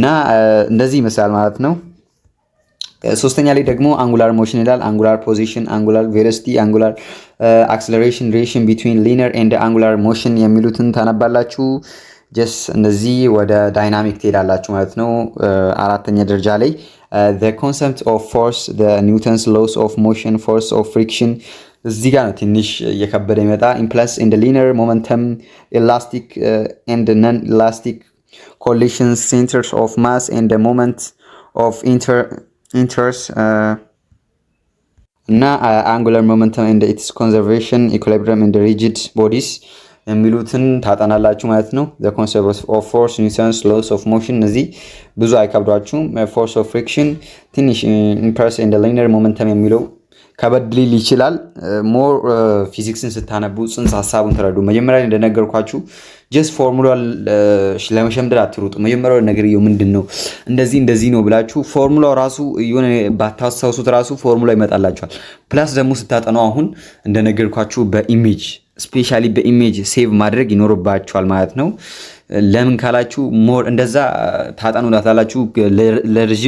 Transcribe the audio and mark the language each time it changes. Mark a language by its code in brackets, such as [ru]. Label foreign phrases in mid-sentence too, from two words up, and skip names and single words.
[am] እንደዚህ ይመስላል ማለት ነው። ሶስተኛ ላይ ደግሞ [en] angular motion [am] ይላል። [en] angular position, angular velocity, angular acceleration relation between linear and angular motion [am] የሚሉትን ታነባላችሁ። ጀስ እንደዚህ ወደ ዳይናሚክ ትሄዳላችሁ ማለት ነው። አራተኛ ደረጃ ላይ [en] the concept of force, the Newton's laws of motion, force of friction [am] እዚህ ጋር ነው ትንሽ እየከበደ ይመጣ። [en] impulse in linear momentum, elastic and non elastic collision, centers of mass and moment of inertia [am] እና [en] angular momentum and its conservation, equilibrium and rigid bodies [am] የሚሉትን ታጠናላችሁ ማለት ነው። [en] the concept of force, Newton's laws of motion [am] እነዚህ ብዙ አይከብዷችሁም። [en] force of friction [am] ትንሽ [en] impulse and linear momentum [am] የሚለው ከበድ ሊል ይችላል። [en] more physics [am] ስታነቡ ጽንሰ ሀሳቡን ተረዱ። መጀመሪያ እንደነገርኳችሁ [en] just formula [am] ለመሸምደድ አትሩጡ። መጀመሪያው ነገር ምንድን ነው እንደዚህ ነው ብላችሁ ፎርሙላው ራሱ የሆነ ባታስታውሱት ራሱ ፎርሙላ ይመጣላችኋል። ፕላስ ደግሞ ስታጠኑ አሁን እንደነገርኳችሁ በኢሜጅ ስፔሻሊ በኢሜጅ ሴቭ ማድረግ ይኖርባችኋል ማለት ነው። ለምን ካላችሁ ሞር እንደዛ ታጠኑላታላችሁ ለረጅም